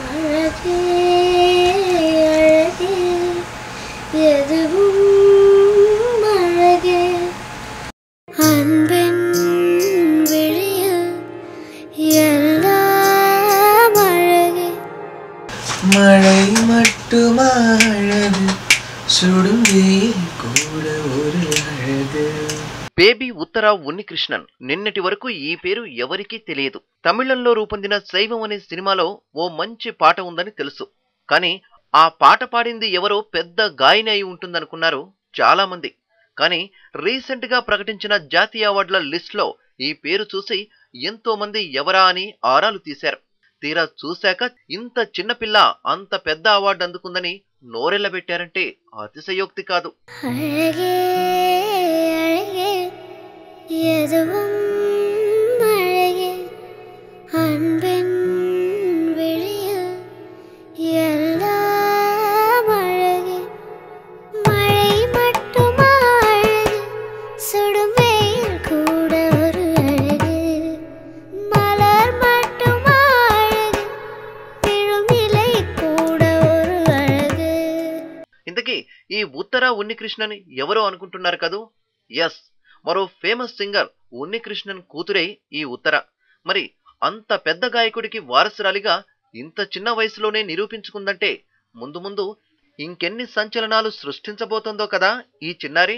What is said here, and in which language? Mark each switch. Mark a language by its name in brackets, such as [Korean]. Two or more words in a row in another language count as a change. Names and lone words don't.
[Tamil] அழகே அழகே எதுவும் அழகே அன்பின் விழியில் எல்லாம் அழகே மழை மட்டுமா அழகு சுடும் வெயில் கூட ஒரு అழகு. [Telugu] బేబీ ఉత్తర ఉన్నికృష్ణన్ నిన్నటి వరకు ఈ పేరు ఎవరికీ తెలియదు. తమిళంలో రూపొందిన శైవం అనే సినిమాలో ఓ మంచి పాట ఉందని తెలుసు. కానీ ఆ పాట పాడింది ఎవరో పెద్ద గాయని అయి ఉంటుందనుకున్నారు చాలా మంది. కానీ రీసెంట్ గా ప్రకటించిన జాతీయ అవార్డుల లిస్ట్ లో ఈ పేరు చూసి ఎంతో మంది ఎవరా అని ఆరాలు తీశారు. తీరా చూశాక ఇంత చిన్నపిల్ల అంత పెద్ద అవార్డు అందుకుందని నోరెళ్ల పెట్టారంటే అతిశయోక్తి కాదు. [Tamil] எதுவும் அழகே அன்பின் விழியில் எல்லாம் அழகே மழை மட்டுமா அழகு சுடும் வெயில் கூட ஒரு அழகு மலர் மட்டுமா அழகு விழும் இலை கூட ஒரு அழகு. [Telugu] ఇంతకీ ఈ ఉత్తర ఉన్నికృష్ణన్ ఎవరో అనుకుంటున్నారు కదూ? ఎస్, మరో [English] famous singer [Telugu] ఉన్నికృష్ణన్ కూతురే ఈ ఉత్తర. మరి అంత పెద్ద గాయకుడికి వారసురాలిగా ఇంత చిన్న వయసులోనే నిరూపించుకుందంటే ముందు ముందు ఇంకెన్ని సంచలనాలు సృష్టించబోతోందో కదా ఈ చిన్నారి.